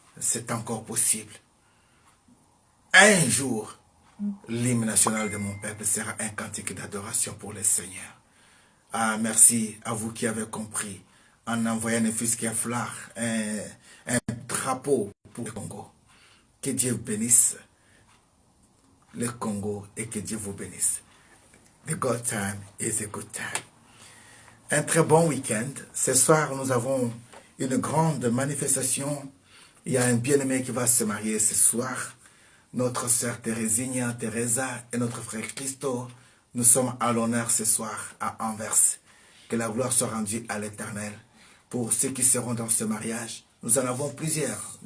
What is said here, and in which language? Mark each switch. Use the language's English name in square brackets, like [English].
[French] C'est encore possible. Un jour, l'hymne national de mon peuple sera un cantique d'adoration pour le Seigneur. Ah, merci à vous qui avez compris. En envoyant un fils qui fleur, un drapeau pour le Congo. Que Dieu bénisse le Congo et que Dieu vous bénisse. [English] The good time is a good time. [French] Un très bon week-end. Ce soir, nous avons une grande manifestation. Il y a un bien-aimé qui va se marier ce soir. Notre sœur Teresa et notre frère Christo, nous sommes à l'honneur ce soir à Anvers. Que la gloire soit rendue à l'Éternel. Pour ceux qui seront dans ce mariage, nous en avons plusieurs.